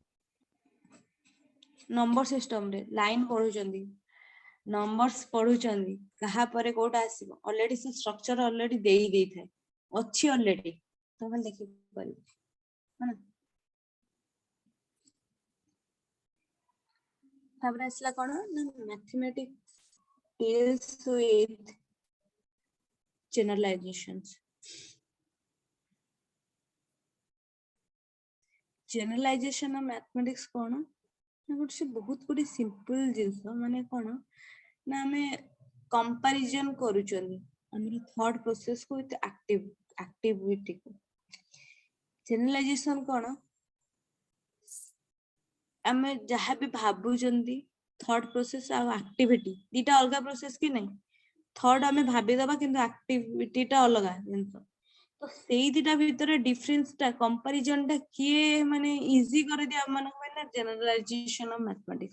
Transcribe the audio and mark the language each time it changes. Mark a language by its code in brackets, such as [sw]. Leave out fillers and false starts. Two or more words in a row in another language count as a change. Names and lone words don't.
[en] number system [or] ରେ ଲାଇନ ପଢୁଛନ୍ତି, ନମ୍ବରସ ପଢୁଛନ୍ତି, କାହା ପରେ କୋଉଟା ଆସିବ ଅଲରେଡି ସେ ଷ୍ଟ୍ରକ୍ଚର ଅଲରେଡି ଦେଇଥାଏ, ଅଛି ଅଲରେଡି, ତମେ ଦେଖିପାରିବ। ତାପରେ ଆସିଲା କଣ ନା [en] mathematics deals with generalizations. Generalization of mathematics [or] କଣ ନା ଗୋଟେ ବହୁତ ଗୋଟେ ସିମ୍ପଲ ଜିନିଷ, ମାନେ କଣ ନା ଆମେ କମ୍ପାରିଜନ କରୁଛନ୍ତି ଆମର [en] thought process [or] କୁ [en] with activity [or] କୁ। ଜେନେରାଲାଇଜେସନ କଣ, ଆମେ ଯାହା ବି ଭାବୁଛନ୍ତି [en] thought process [or] ଆଉ ଆକ୍ଟିଭିଟି ଦିଟା ଅଲଗା ପ୍ରୋସେସ କି ନାଇଁ? ଥॉट ଆମେ ଭାବିଦବା କିନ୍ତୁ ଆକ୍ଟିଭିଟି ଟା ଅଲଗା ଜିନିଷ। ତ ସେଇ ଦିଟା ଭିତରେ ଡିଫରେନ୍ସ ଟା, କମ୍ପାରିଜନ ଟା କିଏ ମାନେ ଇଜି କରିଦିଏ ଆମ ମାନଙ୍କ ପାଇଁ ନା [en] generalization of mathematics.